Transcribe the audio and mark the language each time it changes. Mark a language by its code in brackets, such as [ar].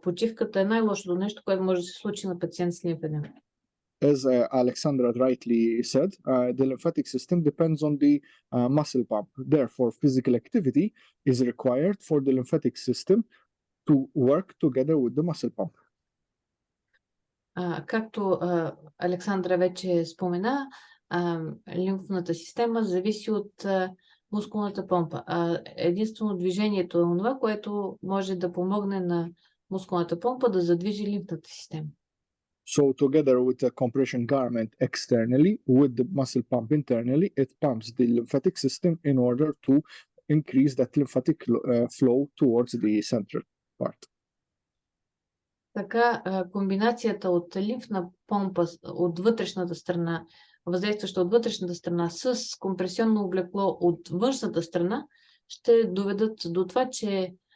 [bg] Почивката е най-лошото нещо, което може да се случи на пациент с лимфедем. [en] As Aleksandra rightly said, the lymphatic system depends on the muscle pump. Therefore, physical activity is required for the lymphatic system to work together with the muscle pump. [bg] Както Александра вече спомена, лимфната система зависи от мускулната помпа. Единствено движението е това, което може да помогне на мускулната помпа да задвижи лимфната система. [en] So together with the compression garment externally, with the muscle pump internally, it pumps the lymphatic system in order to increase that lymphatic flow towards the central part. [bg] Така, комбинацията от лимфна помпа от вътрешната страна, въздействаща от вътрешната страна с компресионно облекло от външната страна, ще доведат до това, че